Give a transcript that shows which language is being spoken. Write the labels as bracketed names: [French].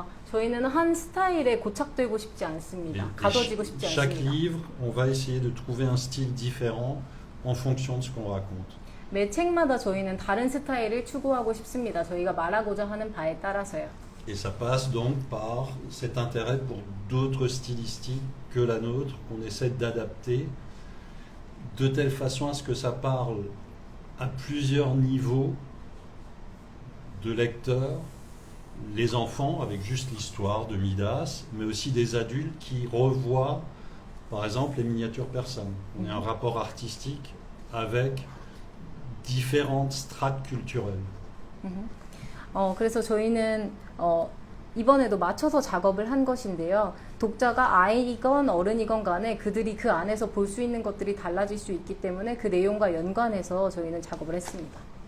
[Korean] 저희는 한 스타일에 고착되고 싶지 않습니다. 가둬지고 싶지 않습니다. [French] Chaque livre, on va essayer de trouver un style différent en fonction de ce qu'on raconte. [Korean] 매 책마다 저희는 다른 스타일을 추구하고 싶습니다. 저희가 말하고자 하는 바에 따라서요. [French] Et ça passe donc par cet intérêt pour d'autres stylistiques que la nôtre, qu'on essaie d'adapter de telle façon à ce que ça parle à plusieurs niveaux de lecteurs, les enfants avec juste l'histoire de Midas, mais aussi des adultes qui revoient par exemple les miniatures persanes. On a un rapport artistique avec différentes strates culturelles. [Korean] 그래서 저희는 이번에도 맞춰서 작업을 한 것인데요. 독자가 아이건 어른이건 간에 그들이 그 안에서 볼 수 있는 것들이 달라질 수 있기 때문에 그 내용과 연관해서 저희는 작업을 했습니다.